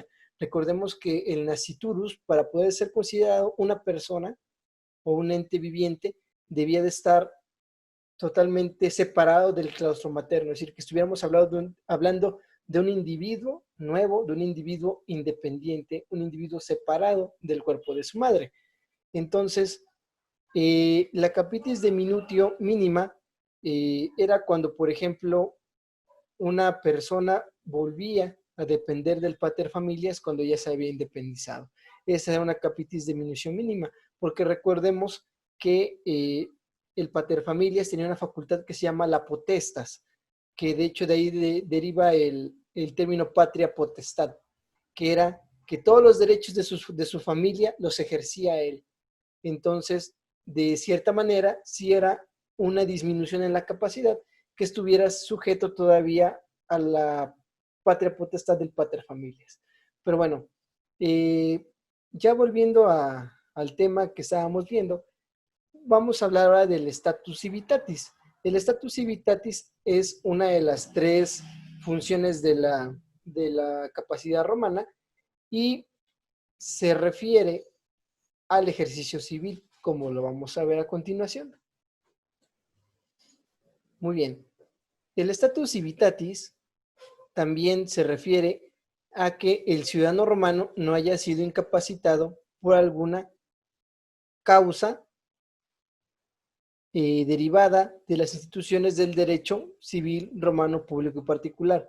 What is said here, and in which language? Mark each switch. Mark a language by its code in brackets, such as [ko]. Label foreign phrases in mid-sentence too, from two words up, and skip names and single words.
[es] Recordemos que el nasciturus, para poder ser considerado una persona o un ente viviente, debía de estar totalmente separado del claustro materno, es decir, que estuviéramos hablando de un individuo nuevo, de un individuo independiente, un individuo separado del cuerpo de su madre. Entonces, la [la] capitis deminutio mínima [es] era cuando, por ejemplo, una persona volvía a depender del [la] pater familias [es] cuando ya se había independizado. Esa era una [la] capitis diminutio mínima, [es] porque recordemos que el [la] pater familias [es] tenía una facultad que se llama la potestas, que de hecho de ahí deriva el término patria potestad, que era que todos los derechos de su familia los ejercía él. Entonces, de cierta manera, sí era una disminución en la capacidad que estuviera sujeto todavía a la patria potestad del [la] pater familias. [es] Pero bueno, eh, ya volviendo al tema que estábamos viendo, vamos a hablar ahora del [la] status civitatis. [es] El [la] status civitatis [es] es una de las tres funciones de la capacidad romana y se refiere al ejercicio civil, como lo vamos a ver a continuación. Muy bien. El [la] status civitatis [es] también se refiere a que el ciudadano romano no haya sido incapacitado por alguna causa derivada de las instituciones del derecho civil romano público y particular.